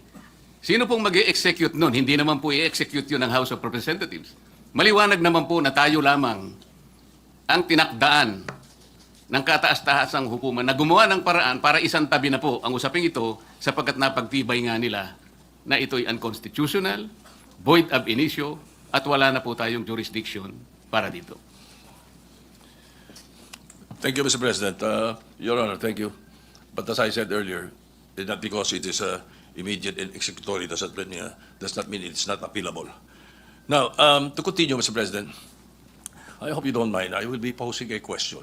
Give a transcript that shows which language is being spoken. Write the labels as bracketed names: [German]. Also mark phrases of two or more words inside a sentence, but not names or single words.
[Filipino] Sino pong mag-i-execute nun? Hindi naman po i-execute yun ng House of Representatives. Maliwanag naman po na tayo lamang ang tinakdaan ng kataas-taasang hukuman na gumawa ng paraan para isantabi na po ang usaping ito sapagkat napagtibay nga nila na ito'y unconstitutional, [Latin] void ab initio, [Filipino] at wala na po tayong jurisdiction para dito. [English] Thank you, Mr. President. Your Honor, thank you. But as I said earlier, not because it is immediate and executory does not mean it's not appealable. Now, to continue, Mr. President, I hope you don't mind. I will be posing a question.